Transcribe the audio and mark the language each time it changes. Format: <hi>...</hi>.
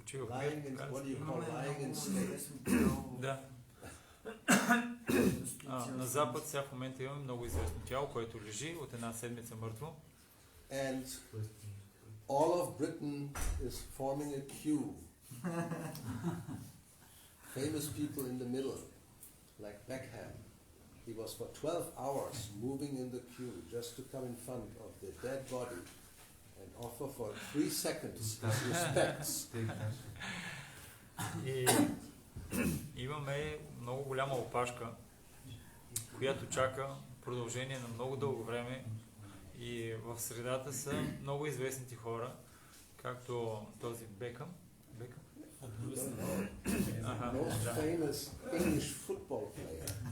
<en>Lying in, what do you call lying in state?</en> <bg>Да. На запад сега в момента имаме много известно тяло, което лежи от една седмица мъртво.</bg> <en>And all of Britain is forming a queue. Famous people in the middle, like Beckham. He was for 12 hours moving in the queue just to come in front of the dead body and offer for 3 seconds respects.</en> <bg>И имаме много голяма опашка, която чака продължение на много дълго време и в средата са много известните хора, както този Бекъм.</bg> <en>You don't know. Most famous English football player.</en>